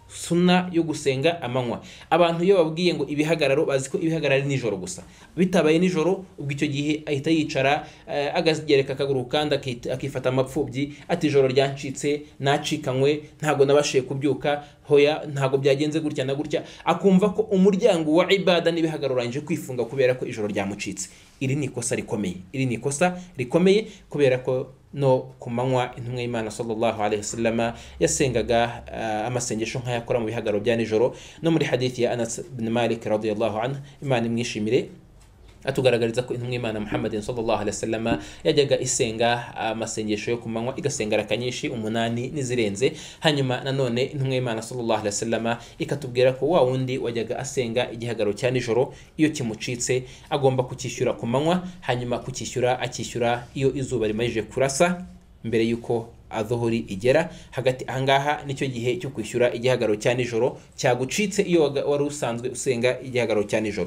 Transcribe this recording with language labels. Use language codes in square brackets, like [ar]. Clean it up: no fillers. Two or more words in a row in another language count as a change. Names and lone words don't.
[rw] Abantu iyo babwiye ngo ibihagararo bazi ko ibihagararo nijoro gusa, bitabaye nijoro ubwo icyo gihe ahita yicara agagereka akaguru kandi akifata amapfubyi ati ijoro ryancitse, nacikanywe, ntago nabashiye kubyuka, hoya ntago byagenze gutya na gutya, akumva ko umuryango wa ibada n'ibihagararo urangije kwifunga kubera ko ijoro ryamucitse. Iri ni ikosa rikomeye, kubera ko no kumanywa intumwa y'Imana [ar] صلى الله عليه وسلم [rw] yasengaga amasengesho nk'ayakora mu bihagararo bya nijoro. No muri hadithi ya Anas ibn Malik [ar] رضي الله عنه, [rw] Imana imwishimire, atugaragariza ko intumwa y'Imana Muhammad [ar] صلى الله عليه وسلم [rw] yajyaga isenga amasengesho yo kumanywa igasenga rakanyinshi 8 n'izirenze. Hanyuma nanone intumwa y'Imana [ar] صلى الله عليه وسلم [rw] ikatubwira ko wa wundi wajyaga asenga igihagararo cya nijoro iyo kimucitse agomba kukishyura ku manywa, hanyuma akishyura iyo izuba rimaze kurasa mbere yuko adhuhuri igera. Hagati ahangaha nicyo gihe cyo kwishyura igihagararo cya nijoro cyagucitse iyo wari usanzwe usenga igihagararo cya nijoro.